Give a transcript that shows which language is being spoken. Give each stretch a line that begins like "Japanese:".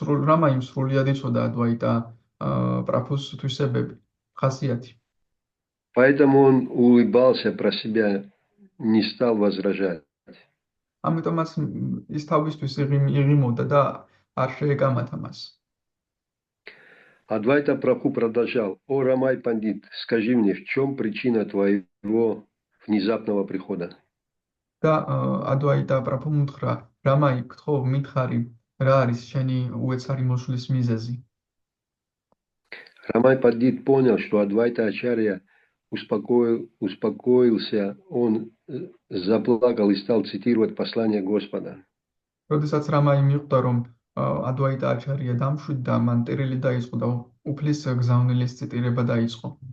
Georgian: რამაიმ სრულიად იცოდა ადვაიტა პრაბჰუს თვისებები, ხასიათი.
Russian: Поэтому он улыбался про себя, не стал возражать.
Georgian: ამიტომაც ის თავისთვის იღიმოდა და არ შეეკამათა მას.
Russian: Адвайта Прабху продолжал: «О, Рамай Пандит, скажи мне, в чем причина твоего внезапного прихода?»
Georgian: და ადვაიტა პრაბჰუმ უთხრა, რამაი, გთხოვ, მითხარი, რა არის შენი უეცარი მოსვლის მიზეზი?
Russian: Рамай Пандит понял, что Адвайта Ачарья успокоился, он заплакал и стал цитировать послание Господа.
Georgian: როდესაც რამაი მიხვდა, რომ ადვაიტა აჩარია დამშვიდდა, მან ტერილი დაიწყო და უფლის გზავნილის ციტირება დაიწყო.